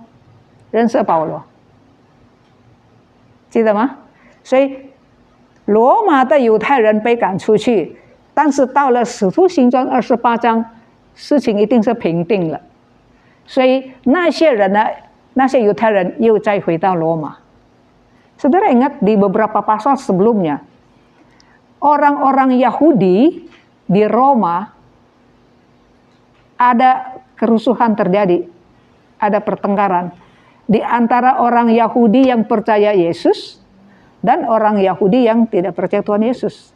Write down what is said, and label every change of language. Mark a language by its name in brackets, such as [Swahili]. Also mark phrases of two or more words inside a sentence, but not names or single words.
[Chinese] 认识保罗，记得吗？所以罗马的犹太人被赶出去，但是到了使徒行传28章，事情一定是平定了。所以那些人呢，那些犹太人又再回到罗马。 [Indonesian] Saudara ingat di beberapa pasal sebelumnya, orang-orang Yahudi di Roma ada kerusuhan terjadi, ada pertengkaran di antara orang Yahudi yang percaya Yesus dan orang Yahudi yang tidak percaya Tuhan Yesus.